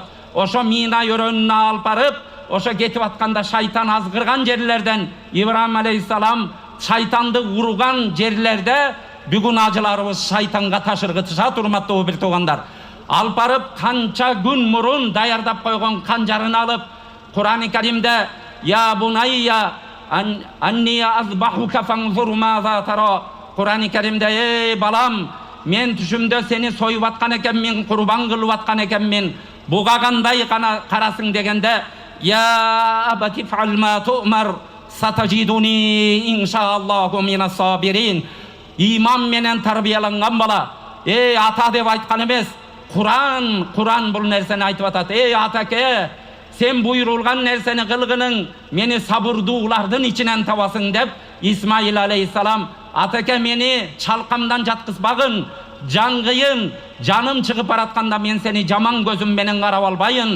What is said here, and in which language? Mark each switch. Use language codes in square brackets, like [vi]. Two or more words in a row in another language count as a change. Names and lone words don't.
[ky] Ошо Мина өрөөнүнө алып барып, ошо кетип атканда шайтан азгырган жерлерден Ибрахим алейхиссалам шайтанды урган жерлерде бүгүн ажыларыбыз шайтанга ташыргытышат, урматтуу бир туугандар. Алып барып канча күн мурун даярдап койгон канжарын алып, Кур'ан-ы Каримде [ar] يا بني أني أذبحك فانظر ماذا ترى. [ky] Кур'ан-ы Каримде ey балам, мен түшүмдө сени союп аткан экенмин, курбан кылып аткан экенмин. Буга кандай карасың дегенде [ar] يا أبت افعل ما تؤمر ستجدني إن شاء الله من الصابرين. [ky] Иман менен тарбияланган бала. Ey ата деп айткан эмес. Kur'an бул нерсени айтып атат. Ey атаке, сен буйрулган нерсени кылгының, мени сабырдуулардын ичинен табасың деп Исмаил алейхиссалам, атаке мени чалкамдан жаткызбагын, жангыйын, жаным чыгып баратканда мен сени жаман көзүм менен карап албайын.